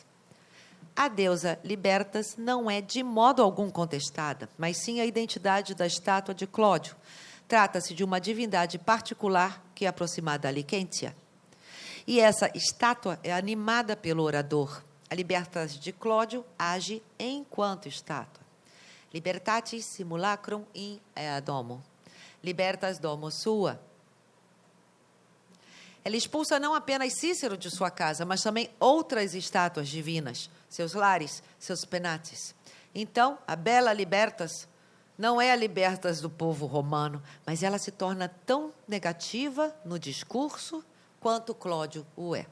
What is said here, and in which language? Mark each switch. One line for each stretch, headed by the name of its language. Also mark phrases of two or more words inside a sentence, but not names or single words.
Portuguese: A deusa Libertas não é de modo algum contestada, mas sim a identidade da estátua de Cláudio. Trata-se de uma divindade particular que é aproximada a Liquentia. E essa estátua é animada pelo orador. A Libertas de Cláudio age enquanto estátua.
Latin: Libertatis simulacrum in ea domo. Libertas domo sua.
Portuguese: Ela expulsa não apenas Cícero de sua casa, mas também outras estátuas divinas, seus lares, seus penates. Então, a bela Libertas não é a Libertas do povo romano, mas ela se torna tão negativa no discurso quanto Cláudio o é.